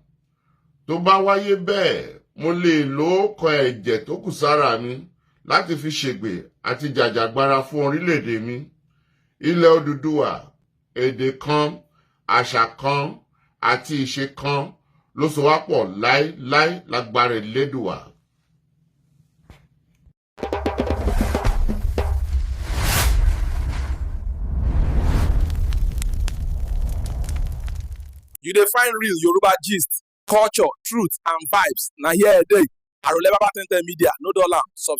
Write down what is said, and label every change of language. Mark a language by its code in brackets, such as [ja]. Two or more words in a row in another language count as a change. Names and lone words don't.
[yo] Tó bá wáyé bẹ́ẹ̀, mo lè lo ọ̀kan ẹ̀jẹ̀ tó kù sára mi láti fi ṣègbè àti jàjàgbara fún orílẹ̀-èdè mi. Ilẹ̀ Odùduwà, èdè kan, àṣà kan àti ìṣe kan ló so wá pọ̀ láéláé lágbára Elédùwà. [pcm] You dey find real Yoruba gist, culture, truth and vibes. Na here e dey. Arole Baba 10 Media, no dull am.